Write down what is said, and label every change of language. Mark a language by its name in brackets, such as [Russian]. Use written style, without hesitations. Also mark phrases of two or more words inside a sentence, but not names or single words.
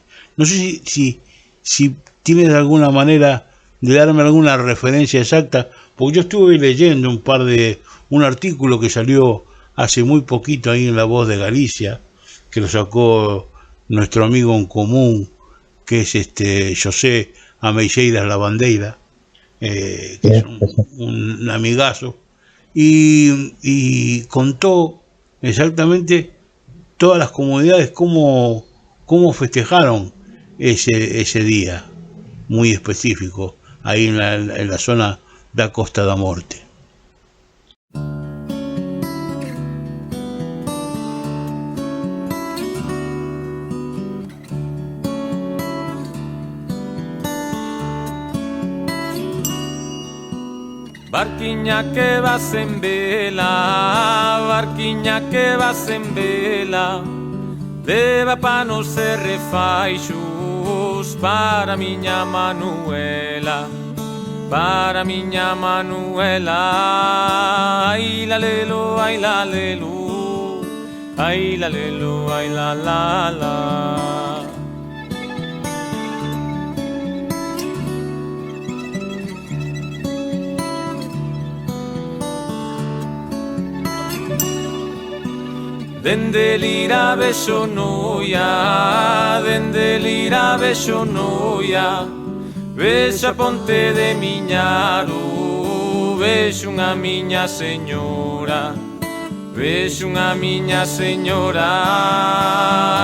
[Spanish] No sé si tienes alguna manera de darme alguna referencia exacta, porque yo estuve leyendo un artículo que salió hace muy poquito ahí en La Voz de Galicia, que lo sacó nuestro amigo en común, que es José Ameixeiras Lavandeira, que es un amigazo, y contó exactamente todas las comunidades cómo festejaron ese día muy específico ahí en la zona da Costa da Morte. [Galician] Barquiña que vas en vela, barquiña que vas en vela, leva panos e refaixos para miña Manuela, para miña Manuela. Ai la lelo, ai la lelo, ai la lelo, ai la la la. Dende lira vexo noia, dende lira vexo noia, vexo a ponte de Miñaro, vexo unha miña señora, vexo unha miña señora.